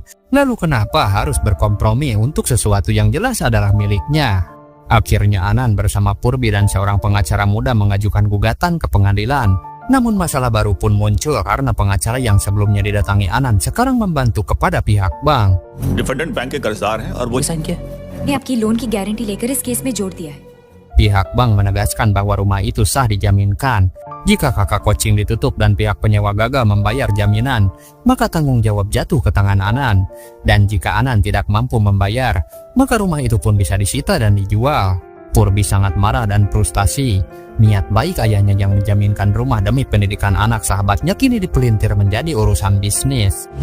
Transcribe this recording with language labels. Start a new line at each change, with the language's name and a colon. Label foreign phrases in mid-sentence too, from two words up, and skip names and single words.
Indonesian: Lalu kenapa harus berkompromi untuk sesuatu yang jelas adalah miliknya? Akhirnya Anan bersama Purbi dan seorang pengacara muda mengajukan gugatan ke pengadilan. Namun masalah baru pun muncul karena pengacara yang sebelumnya didatangi Anan sekarang membantu kepada pihak bank.
English: defendant bank
Hindi: के कर्जदार हैं और वो साइन किया ने आपकी लोन की गारंटी लेकर इस केस में जोड़ दिया है।
Indonesian: Pihak bank menegaskan bahwa rumah itu sah dijaminkan. Jika kakak coaching ditutup dan pihak penyewa gagal membayar jaminan, maka tanggung jawab jatuh ke tangan Anan. Dan jika Anan tidak mampu membayar, maka rumah itu pun bisa disita dan dijual. Purbi sangat marah dan frustasi. Niat baik ayahnya yang menjaminkan rumah demi pendidikan anak sahabatnya kini dipelintir menjadi urusan bisnis.